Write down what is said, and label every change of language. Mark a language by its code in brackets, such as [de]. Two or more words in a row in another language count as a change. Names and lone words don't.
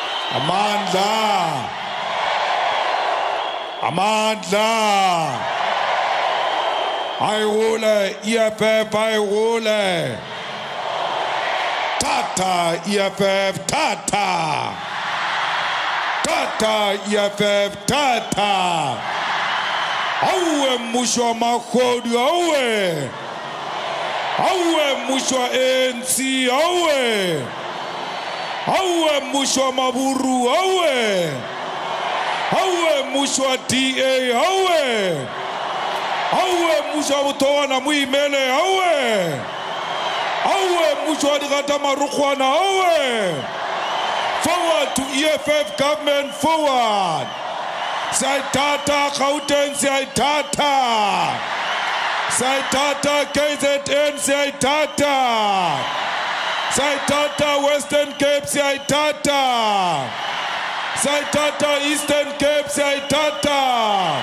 [zu] Amandla. Amandla. [st] Ayule EFF ayule. Tata EFF tata. Tata EFF tata. Awe musho makodi awe. Awe musho ANC awe. Awe musho maburu awe. Awe musho DA awe. Awe musho butoana muimele awe. Awe musho digata marukhwana awe. [en] Forward to EFF government, forward. [st] Saitata Gauteng Saitata. Saitata KZN Saitata. Saitata Western Cape Saitata. Saitata Eastern Cape Saitata.